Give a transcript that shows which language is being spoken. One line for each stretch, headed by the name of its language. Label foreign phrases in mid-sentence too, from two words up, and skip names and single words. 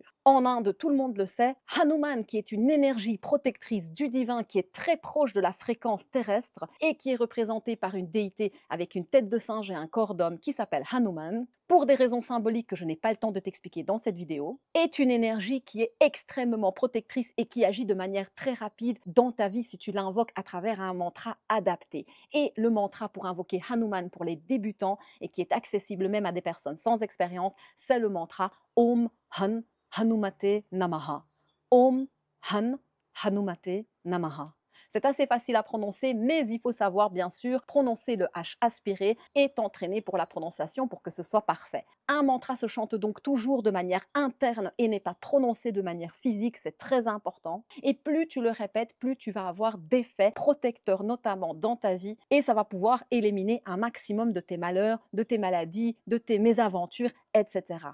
French: En Inde, tout le monde le sait, Hanuman, qui est une énergie protectrice du divin, qui est très proche de la fréquence terrestre et qui est représentée par une déité avec une tête de singe et un corps d'homme qui s'appelle Hanuman, pour des raisons symboliques que je n'ai pas le temps de t'expliquer dans cette vidéo, est une énergie qui est extrêmement protectrice et qui agit de manière très rapide dans ta vie si tu l'invoques à travers un mantra adapté. Et le mantra pour invoquer Hanuman pour les débutants et qui est accessible même à des personnes sans expérience, c'est le mantra
Sanskrit: Om Han Hanumate Namaha. Om Han Hanumate Namaha.
French: C'est assez facile à prononcer, mais il faut savoir bien sûr prononcer le H aspiré et t'entraîner pour la prononciation pour que ce soit parfait. Un mantra se chante donc toujours de manière interne et n'est pas prononcé de manière physique, c'est très important. Et plus tu le répètes, plus tu vas avoir d'effets protecteurs, notamment dans ta vie, et ça va pouvoir éliminer un maximum de tes malheurs, de tes maladies, de tes mésaventures, etc.